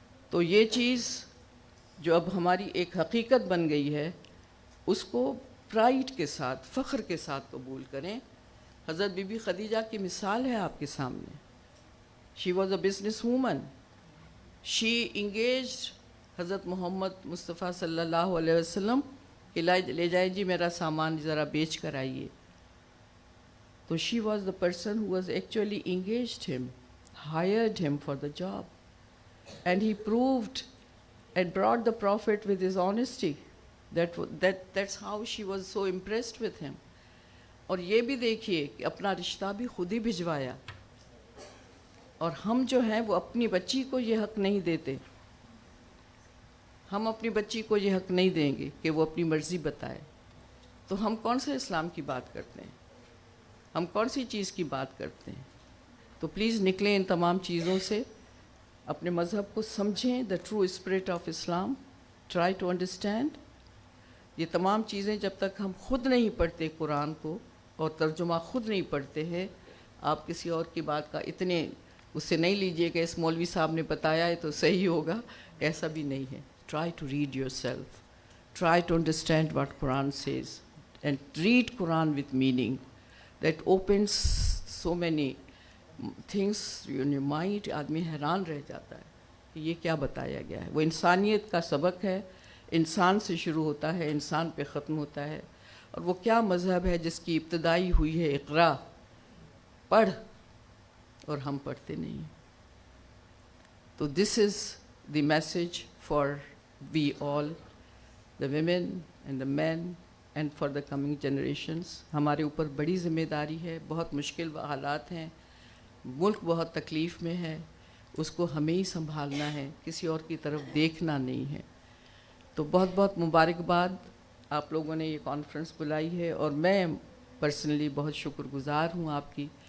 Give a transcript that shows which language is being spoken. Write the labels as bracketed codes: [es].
[ur] تو یہ چیز جو اب ہماری ایک حقیقت بن گئی ہے, اس کو پرائڈ کے ساتھ, فخر کے ساتھ قبول کریں. حضرت بی بی خدیجہ کی مثال ہے آپ کے سامنے. [en] She was a business woman. She engaged [ur] حضرت محمد مصطفیٰ صلی اللہ علیہ وسلم کہ لے جائیں جی میرا سامان ذرا بیچ کر آئیے. [en] تو she was the person who was actually engaged him, hired him for the job. And he proved and brought the Prophet with his honesty. That's how she was so impressed with him. [ur] اور یہ بھی دیکھیے کہ اپنا رشتہ بھی خود ہی بھجوایا. اور ہم جو ہیں وہ اپنی بچی کو یہ حق نہیں دیتے. ہم اپنی بچی کو یہ حق نہیں دیں گے کہ وہ اپنی مرضی بتائے. تو ہم کون سے اسلام کی بات کرتے ہیں, ہم کون سی چیز کی بات کرتے ہیں؟ تو پلیز نکلیں ان تمام چیزوں سے, اپنے مذہب کو سمجھیں, [en] The true spirit of Islam, try to understand. [ur] یہ تمام چیزیں جب تک ہم خود نہیں پڑھتے قرآن کو اور ترجمہ خود نہیں پڑھتے ہیں, آپ کسی اور کی بات کا اتنے اس سے نہیں لیجئے کہ اس مولوی صاحب نے بتایا ہے تو صحیح ہوگا, ایسا بھی نہیں ہے. [en] Try to read yourself. Try to understand what Quran says. And read Quran with meaning. That opens so many things in your mind. [ur] آدمی حیران رہ جاتا ہے کہ یہ کیا بتایا گیا ہے. وہ انسانیت کا سبق ہے, انسان سے شروع ہوتا ہے, انسان پہ ختم ہوتا ہے. اور وہ کیا مذہب ہے جس کی ابتدائی ہوئی ہے اقرا, پڑھ, اور ہم پڑھتے نہیں. [en] تو this is the message for we all, the women and the men, and for the coming generations. [ur] ہمارے اوپر بڑی ذمہ داری ہے, بہت مشکل حالات ہیں, ملک بہت تکلیف میں ہے, اس کو ہمیں ہی سنبھالنا ہے, کسی اور کی طرف دیکھنا نہیں ہے. تو بہت بہت مبارکباد, آپ لوگوں نے یہ کانفرنس بلائی ہے, اور میں پرسنلی بہت شکر گزار ہوں آپ کی.